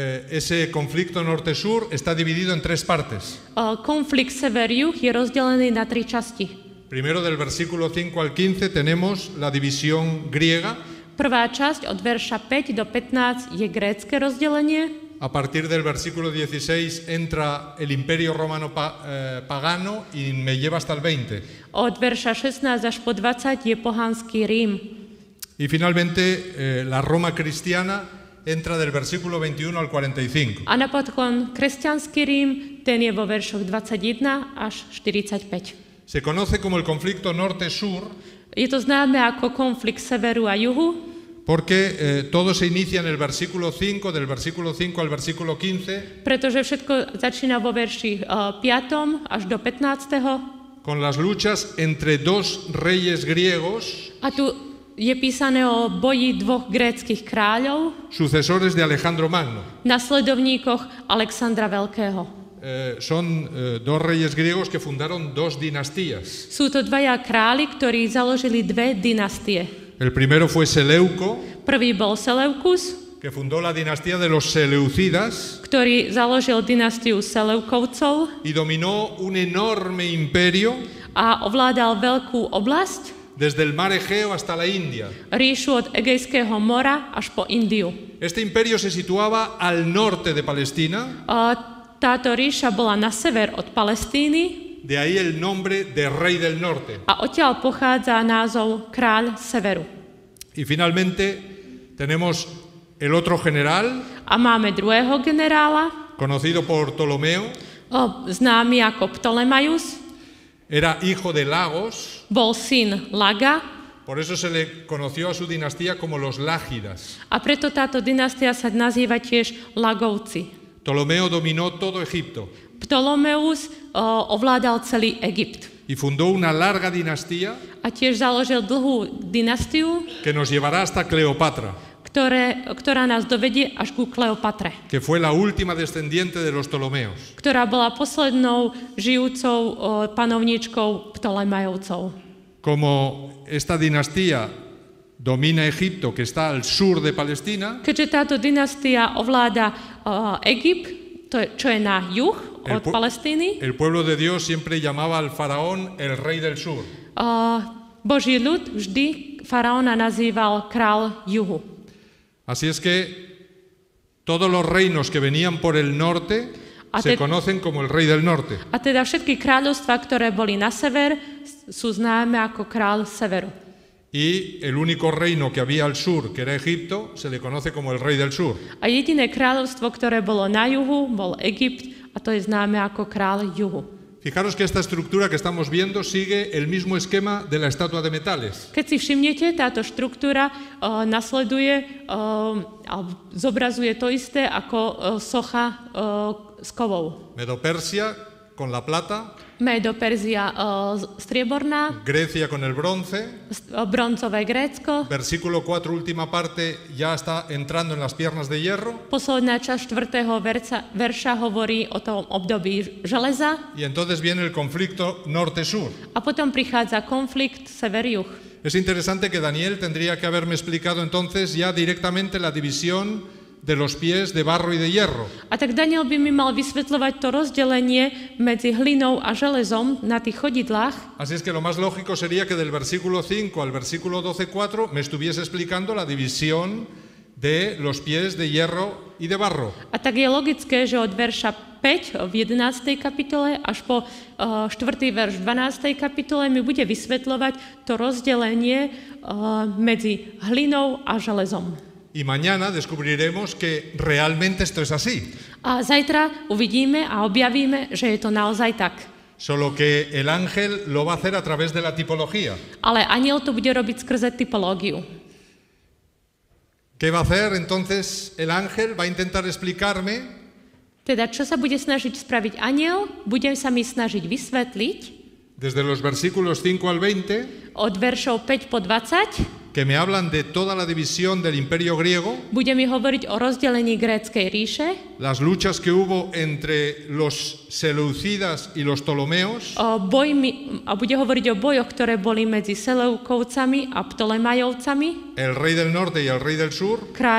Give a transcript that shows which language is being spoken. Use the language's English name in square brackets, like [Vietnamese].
[Spanish] Ese conflicto norte-sur está dividido en 3 partes. [Slovak] Konflikt sever-juh je rozdelený na 3 časti. [Spanish] Primero del versículo 5 al 15 tenemos la división griega. [Slovak] Prvá časť od verša 5 do 15 je grécke rozdelenie. [Spanish] A partir del versículo 16 entra el imperio romano pagano y me lleva hasta el 20. [Slovak] Od verša 16 až po 20 je pohanský Rím. [Spanish] Y finalmente la Roma cristiana entra del versículo 21 al 45. [Slovak] A napokon kresťanský Rím, ten je vo veršoch 21 až 45. [Spanish] Se conoce como el conflicto norte-sur [Slovak] Je to známe ako konflikt severu a juhu, [Spanish] porque todo se inicia en el versículo 5, del versículo 5 al versículo 15, [Slovak] pretože všetko začína vo verši 5. až do 15. [Spanish] con las luchas entre dos reyes griegos, [Slovak] A tu je písané o boji dvoch gréckych kráľov, [Spanish] sucesores de Alejandro Magno. [Slovak] nasledovníkoch Alexandra Veľkého. [Spanish] Son dos reyes griegos que fundaron dos dinastías. [Slovak] Sú to dvaja králi, ktorí založili dve dynastie. [Spanish] El primero fue Seleuco, [Slovak] Prvý bol Seleukus, [Spanish] que fundó la dinastía de los Seleucidas [Slovak] ktorý založil dynastiu Seleukovcov [Spanish] y dominó un enorme imperio [Slovak] a ovládal veľkú oblasť, [Spanish] desde el mar Egeo hasta la India. [Slovak] ríšu od Egejského mora až po Indiu. [Spanish] Este imperio se situaba al norte de Palestina, [Slovak] Táto ríša bola na sever od Palestíny [Spanish] de ahí el nombre de Rey del Norte. [Slovak] a odtiaľ pochádza názov Kráľ severu. [Spanish] Y finalmente tenemos el otro general, [Slovak] A máme druhého generála, [Spanish] conocido por Ptolomeo, [Slovak] známy ako Ptolemaius, [Spanish] era hijo de Lagos, [Slovak] bol syn Laga [Spanish] por eso se le conoció a su dinastía como los Lágidas. [Slovak] a preto táto dynastia sa nazýva tiež Lagovci. [Spanish] Ptolomeo dominó todo Egipto [Slovak] Ptolemeus ovládal celý Egypt [Spanish] y fundó una larga dinastía [Slovak] a tiež založil dlhú dynastiu, [Spanish] que nos llevará hasta Cleopatra, [Slovak] ktorá nás dovedie až ku Kleopatre, [Spanish] que fue la última descendiente de los Ptolomeos. [Slovak] ktorá bola poslednou žijúcou panovníčkou Ptolemajovcov. [Spanish] Como esta dinastía domina Egipto, que está al sur de Palestina, [Slovak] Keďže táto dynastia ovláda Egypt, čo je na juh od Palestíny, [Spanish] el pueblo de Dios siempre llamaba al faraón el rey del sur. [Slovak] Boží ľud vždy faraóna nazýval král juhu. [Spanish] Así es que todos los reinos que venían por el norte se conocen como el rey del norte. [Slovak] A teda všetky kráľovstvá, ktoré boli na sever, sú známe ako král severu. [Spanish] Y el único reino que había al sur, que era Egipto, se le conoce como el rey del sur. [Slovak] A jediné kráľovstvo, ktoré bolo na juhu, bol Egypt a to je známe ako král juhu. [Spanish] Fijaros que esta estructura que estamos viendo sigue el mismo esquema de la estatua de metales. [Slovak] Keď si všimnete, táto štruktúra nasleduje alebo zobrazuje to isté ako socha s kovou. [Spanish] Medo-Persia con la plata, [Slovak] Medo-Perzia strieborná, [Spanish] Grecia con el bronce. [Slovak] broncové Grécko. [Spanish] Versículo 4, última parte, ya está entrando en las piernas de hierro. [Slovak] Posledná časť 4. verša hovorí o tom období železa. [Spanish] Y entonces viene el conflicto norte-sur. [Slovak] A potom prichádza konflikt sever-juh. [Spanish] Es interesante que Daniel tendría que haberme explicado entonces ya directamente la división de los pies de barro y de hierro. [Slovak] A tak Daniel by mi mal vysvetľovať to rozdelenie medzi hlinou a železom na tých chodidlách. [Spanish] Así es que lo más lógico sería que del versículo 5 al versículo 12:4 me estuviese explicando la división de los pies de hierro y de barro. [Slovak] A tak je logické, že od verša 5 v 11. kapitole až po 4. verš v 12. kapitole mi bude vysvetľovať to rozdelenie medzi hlinou a železom. [Spanish] Y mañana descubriremos que realmente esto es así. [Slovak] A zajtra uvidíme a objavíme, že je to naozaj tak. [Spanish] Solo que el ángel lo va a hacer a través de la tipología. [Slovak] Ale anjel to bude robiť skrze typológiu. [Spanish] ¿Qué va a hacer entonces el ángel? Va a intentar explicarme [Slovak] Teda, čo sa bude snažiť spraviť anjel? Bude sa mi snažiť vysvetliť [Spanish] desde los versículos 5 al 20 [Slovak] od veršov 5 po 20, [Spanish] que me hablan de toda la división del imperio griego, [Slovak] bude mi hovoriť o rozdelení gréckej ríše, [Spanish] las luchas que hubo entre los seleucidas y los ptolomeos, [Slovak] a bude hovoriť o bojoch, ktoré boli medzi Seleukovcami a Ptolemajovcami, [Spanish] el rey del norte y el rey del sur,